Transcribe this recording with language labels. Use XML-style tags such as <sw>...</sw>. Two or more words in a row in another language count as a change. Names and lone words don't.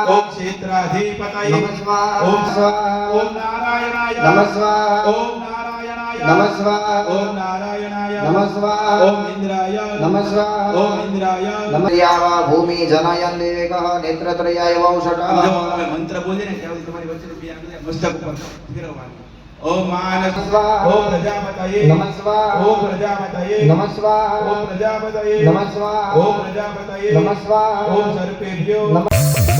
<sa>ओम क्षेत्राधिपतये नमस्वाहा ओम ओम नारायणाय नमस्वाहा ओम नारायणाय नमस्वाहा ओम नारायणाय नमस्वाहा ओम इंद्राय नमस्वाहा ओम इंद्राय नमस्यावा भूमि जनायन देवकः नेत्रत्रयाय वौषटः</sa> <gu>જો તમે મંત્ર બોલીએ ને ત્યાં સુધી તમારી વચ્ચે રૂપિયા મસ્તક ઉપર ફેરવવાનું।</gu> <sa>ઓમ માનસ ઓમ પ્રજાપતયે नमस्वाहा ओम प्रजापतये नमस्वाहा ओम प्रजापतये नमस्वाहा ओम प्रजापतये नमस्वाहा ओम सर्पेभ्यो नमः</sa>